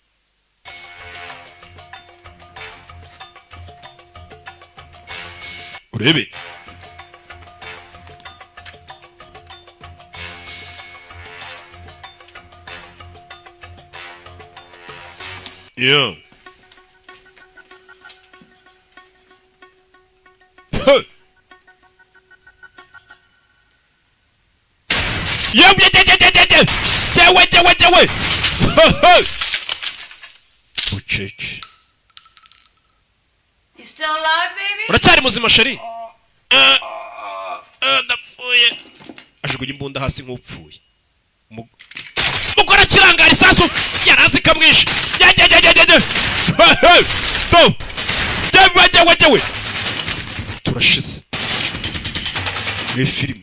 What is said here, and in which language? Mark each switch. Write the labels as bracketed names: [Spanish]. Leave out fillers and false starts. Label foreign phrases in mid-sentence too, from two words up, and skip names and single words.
[Rundi] urebe yeah Jewe. Bucece. [English] You still alive, baby? [Rundi] Uracyari muzima sheri? Ndapfuye. Ajugunya imbunda hasi nk'upfuye. Mugora kirangara isasu yarazi kamwishe. Jewe. Turashize. Ni filime.